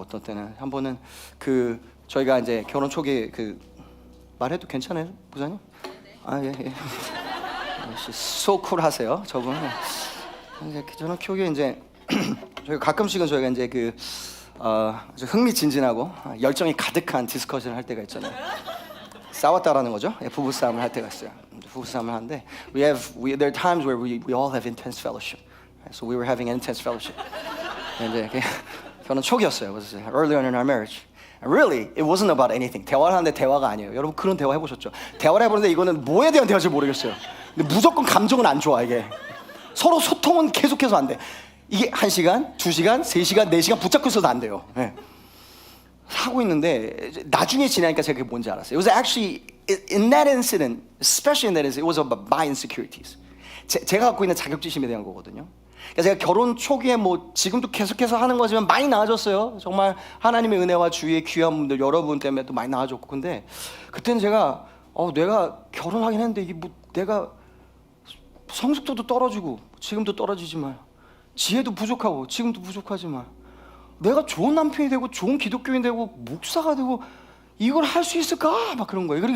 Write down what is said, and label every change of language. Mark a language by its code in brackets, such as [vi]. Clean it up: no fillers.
[ko] 어떤 때는 한 번은 저희가 이제 결혼 초기에 말해도 괜찮아요, 부장님? 아, 예. 소쿨하세요, 저분. 이제 저는 교회 이제 저희가 가끔씩은 저희가 이제 아주 흥미진진하고 열정이 가득한 디스커션을 할 때가 있잖아요. 싸웠다라는 거죠. 부부 싸움을 할 때가 있어요. 부부 싸움을 하는데 [en] there are times where we all have intense fellowship. So we were having intense fellowship. [ko] 이제 결혼 초기였어요. [en] It was early on in our marriage. Really, it wasn't about anything. [ko] 대화를 하는데 대화가 아니에요. 여러분 그런 대화 해보셨죠? 대화를 해보는데 이거는 뭐에 대한 대화인지 모르겠어요. 근데 무조건 감정은 안 좋아 이게. 서로 소통은 계속해서 안 돼. 이게 1시간, 2시간, 3시간, 4시간 붙잡고 있어도 안 돼요. 네. 하고 있는데 나중에 지나니까 제가 그게 뭔지 알았어요. [en] It was actually in that incident, especially in that incident, it was about my insecurities. [ko] 제가 갖고 있는 자격지심에 대한 거거든요. 그러니까 제가 결혼 초기에 지금도 계속해서 하는 거지만 많이 나아졌어요. 정말 하나님의 은혜와 주위의 귀한 분들 여러분 때문에 또 많이 나아졌고. 근데 그때는 제가 내가 결혼하긴 했는데 이게 내가 성숙도도 떨어지고 지금도 떨어지지만 지혜도 부족하고 지금도 부족하지만 내가 좋은 남편이 되고 좋은 기독교인 되고 목사가 되고 이걸 할 수 있을까? 막 그런 거예요.